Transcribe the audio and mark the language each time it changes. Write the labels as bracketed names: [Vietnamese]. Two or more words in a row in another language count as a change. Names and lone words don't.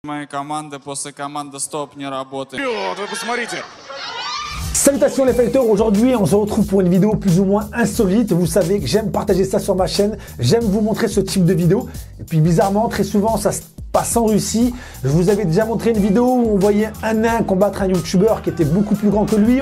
[Russian] Моей команды после команды стоп не работает. Вы посмотрите. [French] Salutations les fighters, aujourd'hui on se retrouve pour une vidéo plus ou moins insolite. Vous savez que j'aime partager ça sur ma chaîne, j'aime vous montrer ce type de vidéo. Et puis bizarrement, très souvent ça se passe en Russie. Je vous avais déjà montré une vidéo où on voyait un nain combattre un youtubeur qui était beaucoup plus grand que lui.